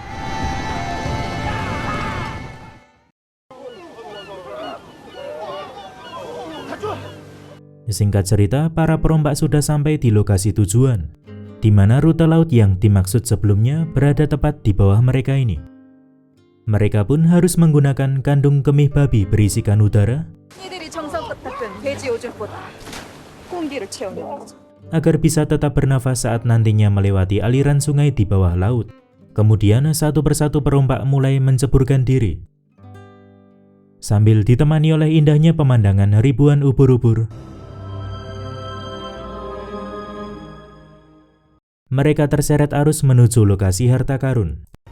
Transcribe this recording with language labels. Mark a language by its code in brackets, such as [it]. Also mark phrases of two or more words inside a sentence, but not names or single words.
[id] Singkat cerita, para perompak sudah sampai di lokasi tujuan, di mana rute laut yang dimaksud sebelumnya berada tepat di bawah mereka ini. Mereka pun harus menggunakan kandung kemih babi berisikan udara [ko] 이들이 정성껏 닦은 돼지 오줌보다 공기를 채우는 거죠. [id] agar bisa tetap bernafas saat nantinya melewati aliran sungai di bawah laut. Kemudian satu persatu perompak mulai menceburkan diri. Sambil ditemani oleh indahnya pemandangan ribuan ubur-ubur, mereka terseret arus menuju lokasi harta karun.